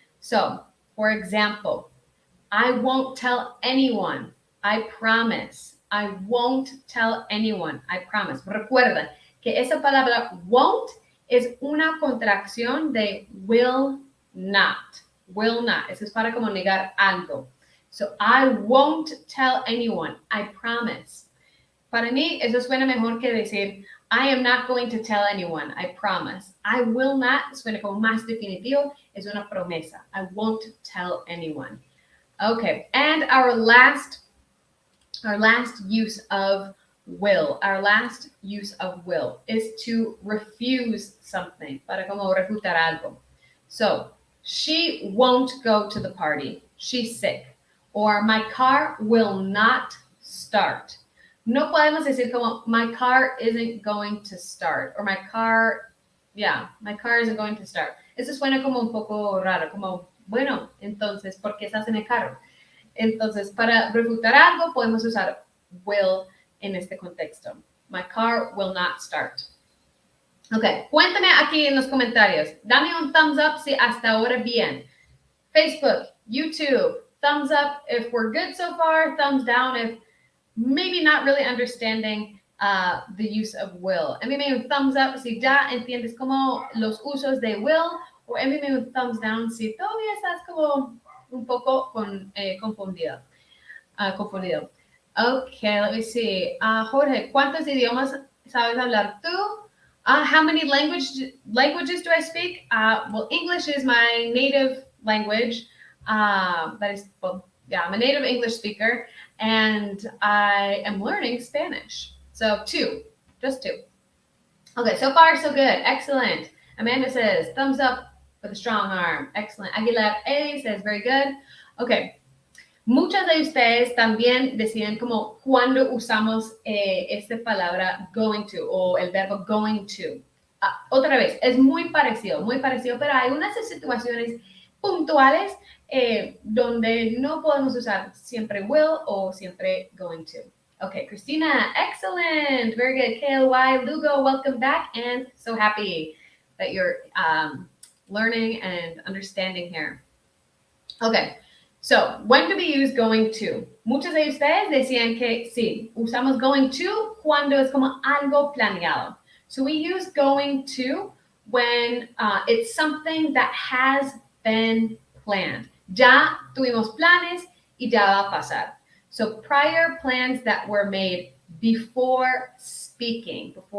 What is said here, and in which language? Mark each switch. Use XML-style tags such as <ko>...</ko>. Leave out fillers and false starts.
<en>So, for example, I won't tell anyone. I promise. I won't tell anyone. I promise.</en> <es>Recuerda que esa palabra won't es una contracción de will not. Will not. Eso es para como negar algo.</es> <en>So, I won't tell anyone. I promise.</en> <es>Para mí, eso suena mejor que decir,</es> <en>I am not going to tell anyone. I promise. I will not</en> <es>suena como más definitivo. Es una promesa.</es> <en>I won't tell anyone. Okay, and our last use of will. Our last use of will is to refuse something.</en> <es>Para como refutar algo.</es> <en>So, she won't go to the party. She's sick. Or my car will not start.</en> <es>No podemos decir como</es> <en>my car isn't going to start. Or my car isn't going to start.</en> <es>Eso suena como un poco raro, como, bueno, entonces, ¿por qué estás en el carro? Entonces, para refutar algo, podemos usar will en este contexto.</es> <en>My car will not start. Ok,</en> <es>cuéntame aquí en los comentarios. Dame un thumbs up si hasta ahora bien.</es> <en>Facebook, YouTube, thumbs up if we're good so far, thumbs down if maybe not really understanding the use of will.</en> <es>Envíame un thumbs up si ya entiendes como los usos de will, o envíame un thumbs down si todavía estás como un poco confundido.</es> <en>Okay, let me see.</en> <es>Jorge, ¿cuántos idiomas sabes hablar tú?</es> <en>How many languages do I speak? Well, English is my native language. I'm a native English speaker, and I am learning Spanish. So just two. Okay, so far so good. Excellent. Amanda says, thumbs up with a strong arm. Excellent. Aguilar A says very good. Okay.</en> <es>Muchas de ustedes también deciden como cuándo usamos esta palabra going to o el verbo going to. Otra vez, es muy parecido, pero hay unas situaciones puntuales donde no podemos usar siempre will o siempre going to.</es> <en>Okay, Christina, excellent. Very good. KLY, Lugo, welcome back, and so happy that you're learning and understanding here. Okay. So, when do we use going to?</en> <es>Muchos de ustedes decían que sí, usamos going to cuando es como algo planeado.</es> <en>So, we use going to when it's something that has been planned.</en> <es>Ya tuvimos planes y ya va a pasar.</es> <en>So, prior plans that were made before speaking.</en>